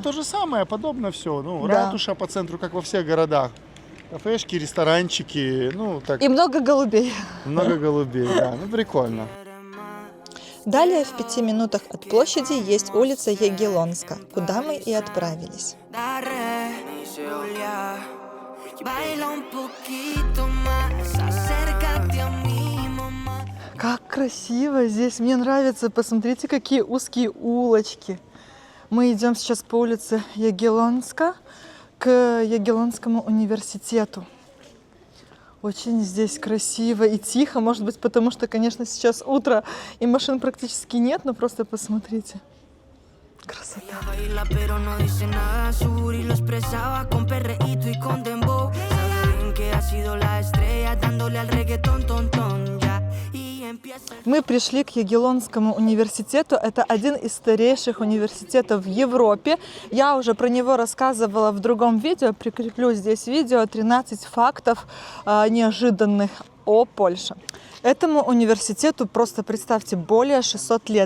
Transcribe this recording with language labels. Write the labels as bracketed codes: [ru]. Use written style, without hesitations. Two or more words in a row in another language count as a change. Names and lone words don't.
[ru] то же самое, подобно все. Ну, Да. ратуша по центру, как во всех городах. Кафешки, ресторанчики, ну, так, И много голубей. много голубей, да. Ну, прикольно. Далее в 5 минутах от площади есть улица Ягеллонска, куда мы и отправились. [es] Baila un poquito más, acércate a mí, mamá. [ru] Как красиво здесь, мне нравится. Посмотрите, какие узкие улочки. Мы идем сейчас по улице Ягеллонска к Ягеллонскому университету. Очень здесь красиво и тихо, может быть, потому что, конечно, сейчас утро и машин практически нет, но просто посмотрите. Красота. [es] Baila pero no dice nada, su booty lo expresaba con perreíto y con dembow. Sabe bien que ha sido la estrella dándole al reggaetón, ton, ton, ya. Y empieza. [ru] Мы пришли к Ягеллонскому университету. Это один из старейших университетов в Европе. Я уже про него рассказывала в другом видео. Прикреплю здесь видео 13 фактов неожиданных о Польше. Этому университету, просто представьте, более 600 лет.